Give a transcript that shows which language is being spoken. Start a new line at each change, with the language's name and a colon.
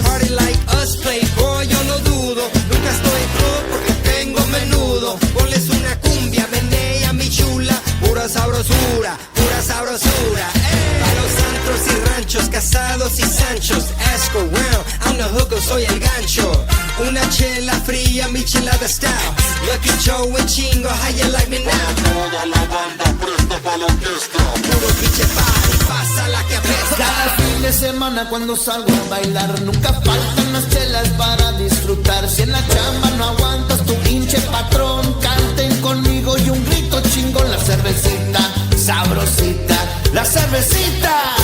English: Party like us, playboy,
Spanish: yo no dudo, nunca estoy pro porque tengo menudo. Ponles una cumbia, menea mi chula, pura sabrosura, pura sabrosura. A los antros y ranchos, casados y sanchos,
English: ask around, I'm the hooker,
Spanish: soy el gancho. Una chela fría, mi chelada style.
English: Lucky Joe and Chingo, how you like me now?
Spanish: Puro pinche party, pasa la que apesta. Cada fin de semana cuando salgo a bailar nunca faltan las chelas para disfrutar. Si en la chamba no aguantas tu hinche patrón, canten conmigo y un grito chingón. La cervecita, sabrosita, la cervecita.